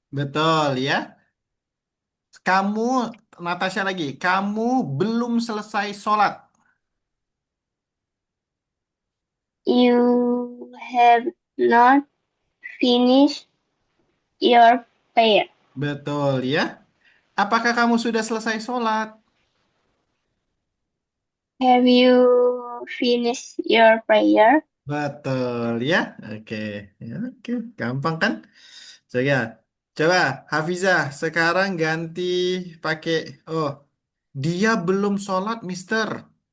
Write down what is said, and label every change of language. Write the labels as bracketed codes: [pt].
[id] Betul, ya. Kamu, Natasha lagi, kamu belum selesai sholat. [en] You have not finished your prayer. [id] Betul ya. Apakah kamu sudah selesai sholat? [en] Have you finished your prayer? [id] Betul ya. Oke. Ya, oke. Gampang kan? Coba, coba Hafizah sekarang ganti pakai. Oh, dia belum sholat, Mister.